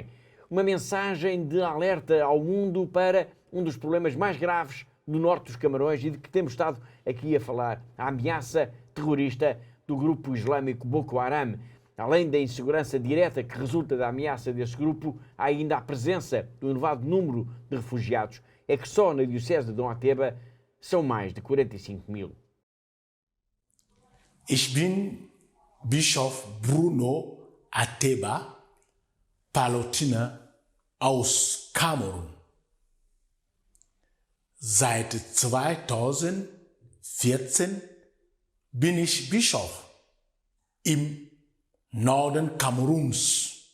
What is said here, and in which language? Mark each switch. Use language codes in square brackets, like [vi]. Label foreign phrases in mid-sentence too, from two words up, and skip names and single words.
[pt] Uma mensagem de alerta ao mundo para um dos problemas mais graves do norte dos Camarões e de que temos estado aqui a falar, a ameaça terrorista do grupo islâmico Boko Haram. Além da insegurança direta que resulta da ameaça desse grupo, há ainda a presença do elevado número de refugiados. É que só na diocese de Dom Ateba são mais de 45 mil. [de] Ich bin Bischof Bruno Ateba, Pallottiner aus Kamerun. Seit 2014 bin ich Bischof im Norden Kameruns.